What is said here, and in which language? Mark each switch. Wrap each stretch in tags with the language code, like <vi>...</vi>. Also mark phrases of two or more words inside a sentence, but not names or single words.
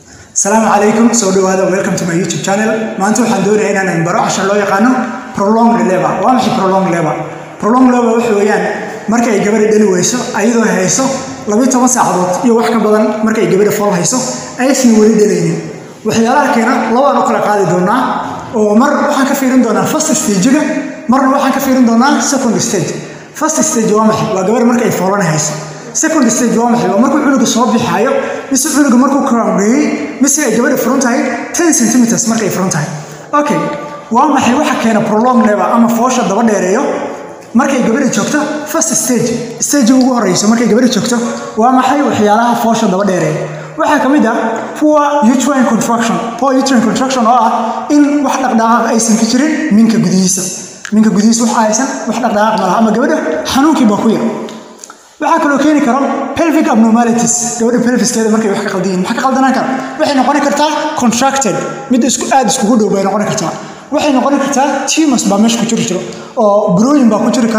<ar>السلام عليكم</ar> <so>soo dhowaada</so> <en>welcome to my YouTube channel</en> <so>maanta waxaan doonayaa inaan baro cashan loo yaqaano</so> <en>prolonged labor</en> <so>waa maxay</so> <en>prolonged labor</en> <so>waxa weeyaan marka ay gabadha dhali weyso ayadoo hayso 12 saacadood iyo wax ka badan marka ay gabadha fool hayso aysan wali dhalaynin waxyaalaha keena labaan u kala qaadi doonaa oo mar waxaan ka fiirin doonaa</so> <en>first stage-ga</en> <so>marna waxaan ka fiirin doonaa</so> <en>second stage first stage</en> <so>waa maxay waa gabadha marka ay foolan hayso</so> <en>second stage</en> <so>waa maxay waa marka cunuga soo bixayo mise cunuga markuu crown-gareeyay mise ay gabadha furan tahay 10 cm marka ay furan tahay okay waa maxay waxa keena</so> <en>prolonged labor</en> <so>ama foosha daba dheereeyo marka ay gabadha joogto</so> <en>first stage</en> <so>ugu horeyso marka ay gabadha joogto waa maxay waxyaalaha foosha daba dheereeyo waxa kamid ah</so> <en>poor uterine contraction</en> <so>oo ah in wax dhaqdhaqaaq aysan ka jirin minka gudihiisa wax aysan wax dhaqdhaqaaq malaha ama gabadha xanuunkii baa ku yar waxa kale oo keeni karo</so> <en>pelvic abnormalities</en> <so>gabadha pelviskeeda markay wax ka qaldiin waxa ka qaldanaan kara waxay noqon kartaa contracted mid isku dhow bay noqon kartaa waxay noqon kartaa tumors baa meesha ku jiro oo burooyin baa ku jiri kara</so>